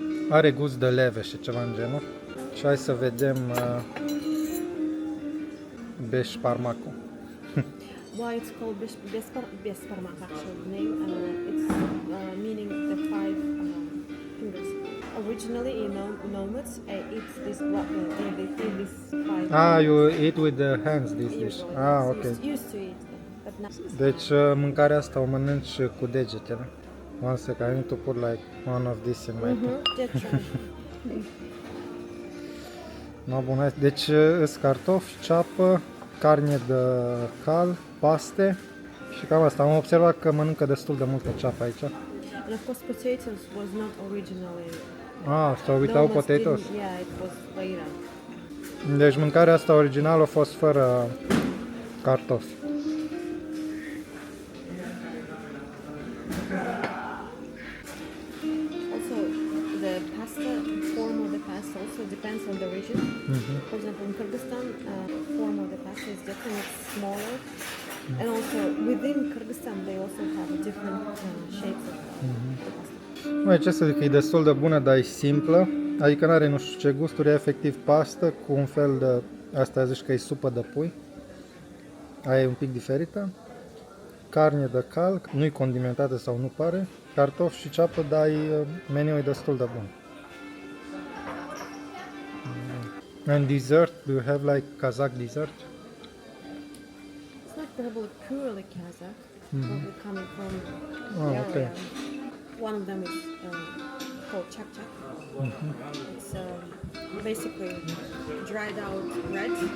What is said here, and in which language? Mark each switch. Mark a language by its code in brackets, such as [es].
[ro] Are gust de leve și ceva în genul. Și hai să vedem beshparmakul. [en] Why it's called Beshparmak, actually the name. It's meaning the 5 fingers. Originally in nomads, it's this they take this 5. You eat with the hands this dish. Ok. Used to eat them, but now. [ro] Deci mâncarea asta o mănânci cu degetele. [en] One second, I need to put like one of this in my tongue. [ro] No, bun, hai. Deci sunt cartofi, ceapă, carne de cal, paste și cam asta. Am observat că mănâncă destul de multă ceapă aici. [en] And of course potatoes was not originally. So without potatoes? Yeah, it was later. [ro] Deci mâncarea asta originală a fost fără cartofi. [en] Also, the pasta form of the pasta also depends on the region. For example, in Kyrgyzstan, form of the pasta is different. It's smaller, and also within Kyrgyzstan, they also have different shapes of the pasta. [ro] Mai ce să zic, e destul de bună, dar e simplă. Adică n-are nu știu ce gusturi, e efectiv pastă cu un fel de... Asta zici că e supă de pui. Aia e un pic diferită. Carne de cal, nu-i condimentată sau nu pare. Cartofi și ceapă, dar meniul e destul de bun. [en] And dessert, do you have like Kazakh dessert? It's not probably purely Kazakh, probably coming from the okay. area. One of them is called chak-chak. It's basically dried out bread.